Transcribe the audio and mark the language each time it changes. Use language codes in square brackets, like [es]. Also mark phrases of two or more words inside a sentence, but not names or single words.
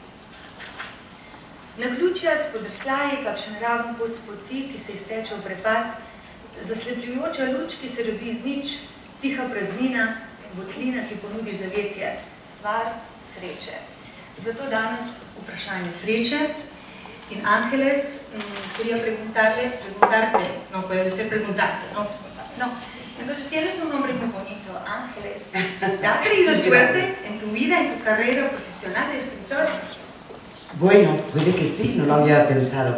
[sl] Naključja, spodrsljaji, kakšen raven kos poti, ki se izteče v prepad, zaslepljujoča luč, ki se rodi iz nič, tiha praznina, votlina, ki ponudi zavetje, stvar sreče. Zato danes vprašanje sreče. [es] In Ángeles, quería preguntarte, no, puede ser preguntarte, no. Entonces tienes un nombre muy bonito, Ángeles. ¿Te ha traído suerte en tu vida, en tu carrera profesional de escritor? Bueno, puede que sí, no lo había pensado.